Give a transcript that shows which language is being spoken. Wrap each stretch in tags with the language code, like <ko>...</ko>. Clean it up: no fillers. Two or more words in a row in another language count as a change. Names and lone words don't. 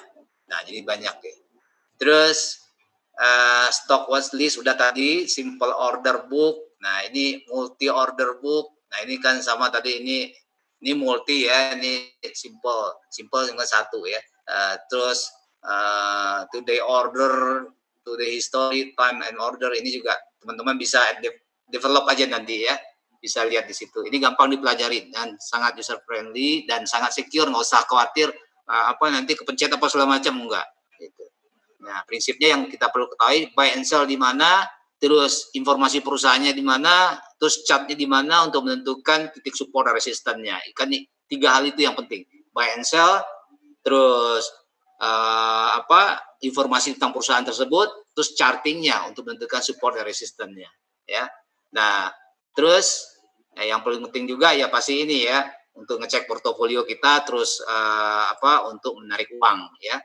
<id>Nah, jadi banyak ya. Terus</id> <en>stock watch list</en> <id>udah tadi,</id> <en>simple order book.</en> <id>Nah, ini</id> <en>multi order book.</en> <id>Nah, ini kan sama tadi, ini multi ya, ini simple dengan 1 ya.</id> <en>Terus today order, today history, time and order,</en> <id>ini juga teman-teman bisa develop aja nanti ya. Bisa lihat di situ. Ini gampang dipelajari dan sangat</id> <en>user friendly</en> <id>dan sangat secure, nggak usah khawatir nanti kepencet apa segala macam, enggak gitu. Nah, prinsipnya yang kita perlu ketahui,</id> <en>buy and sell</en> <id>di mana, terus informasi perusahaannya di mana, terus chartnya di mana untuk menentukan titik support dan resistannya. Kan 3 hal itu yang penting.</id> <en>Buy and sell,</en> <id>terus informasi tentang perusahaan tersebut, terus chartingnya untuk menentukan support dan resistannya. Ya. Nah, terus yang paling penting juga ya pasti ini ya, untuk ngecek portofolio kita, terus untuk menarik uang ya.</id>